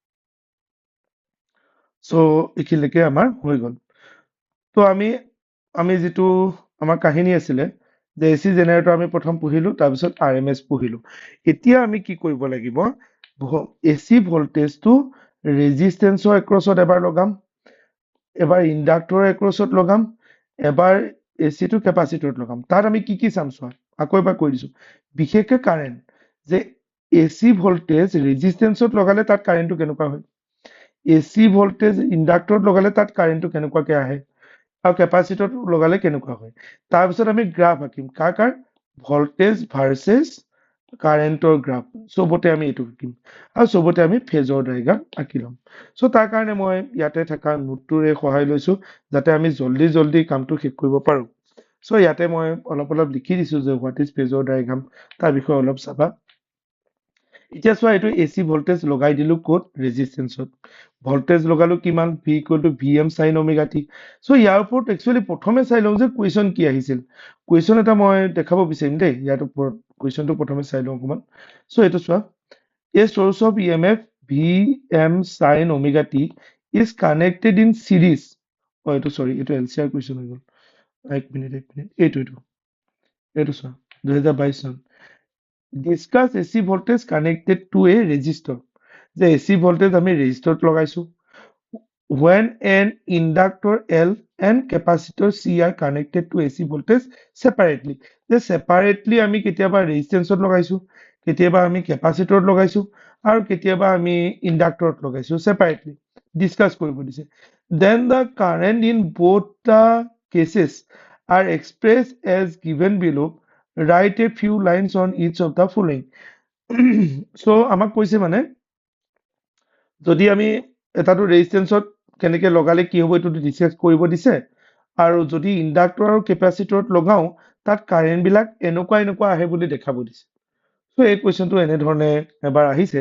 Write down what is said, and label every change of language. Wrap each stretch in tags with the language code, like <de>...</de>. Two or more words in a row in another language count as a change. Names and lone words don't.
<as>সো এখিলৈকে আমাৰ হৈ গল তো আমি যেটো আমাৰ কাহিনী আছিলে যে</as> <en>AC generator</en> <as>আমি প্ৰথম পঢ়িলো তাৰপিছত আৰএমএস পঢ়িলো এতিয়া আমি কি কৰিব লাগিব এসি ভোল্টেজটো ৰেজিস্ট্যান্সৰ এক্ৰছত এবাৰ লগাম এবাৰ ইন্ডাক্টৰৰ এক্ৰছত লগাম এবাৰ এসি টু ক্যাপাসিটৰত লগাম তাত আমি কি চাম চোৱা আকৌ এবাৰ কৈ দিছো বিশেষকৈ কারেন্ট যে</as> <en>AC voltage</en> <as>ৰেজিস্ট্যান্সত লগালে তাত কারেন্টটো কেনেকুৱা হয়</as> <en>AC voltage</en> <as>ইন্ডাক্টৰত লগালে তাত কারেন্টটো কেনেকুৱাকৈ আহে আৰু ক্যাপাসিটৰত লগালে কেনেকুৱা হয় তাৰপিছত আমি গ্ৰাফ আঁকিম কাৰ</as> <en>voltage versus</en> <as>কারেন্টৰ গ্ৰাফ সবতে আমি এটো আঁকিম আৰু সবতে আমি</as> <en>phasor diagram</en> <as>আঁকি লম সো তাৰ কাৰণে মই ইয়াতে থকা নোটটোৰে সহায় লৈছো যাতে আমি জলদি কামটো শেষ কৰিব পাৰো সো ইয়াতে মই অলপ লিখি দিছো যে</as> <en>what is phasor diagram</en> <as>তাৰ বিষয়ে অলপ চাবা এতিয়া চোৱা এটো</as> <en>AC voltage</en> <as>লগাই দিলো কোড ৰেজিস্ট্যান্সত ভোল্টেজ লগালো কিমান</as> <en>V equal to VM sin omega t</en> <as>সো ইয়াৰ ওপৰত একচুয়ালি প্ৰথমে চাই লওঁ যে কুৱেশ্যন কি আহিছিল কুৱেশ্যন এটা মই দেখাব বিচাৰিম দেই ইয়াৰ ওপৰত কুৱেশ্যনটো প্ৰথমে চাই লওঁ অকমান সো এটো চোৱা</as> <en>a source of EMF VM sin omega t is connected in series</en> <as>এটো সৰি এটো LCR কুৱেশ্যন হৈ গল এক মিনিট এটো চোৱা</as> <en>2022 চন discuss AC voltage connected to a resistor the AC voltage</en> <as>আমি resistor লগাইছো</as> <en>when an inductor L and capacitor C are connected to AC voltage separately the separately</en> <as>আমি কেতিয়াবা resistance লগাইছো কেতিয়াবা আমি capacitor লগাইছো আৰু কেতিয়াবা আমি inductor লগাইছো</as> <en>separately discuss</en> <as>কৰিব দিছে</as> <en>then the current in both the cases are expressed as given below write a few lines on each of the following so</en> <as>আমাক কৈছে মানে যদি আমি এটাটো ৰেজিস্ট্যান্সত কেনেকে লগালে কি হ'ব এটো ডিসকাস কৰিব দিছে আৰু যদি ইন্ডাক্টৰ আৰু ক্যাপাসিটৰত লগাও তাত কারেন্ট বিলাক এনেকুৱা আহে বুলি দেখাব দিছে চ' এই কুৱেশ্যনটো এনেধৰণে এবাৰ আহিছে।</as>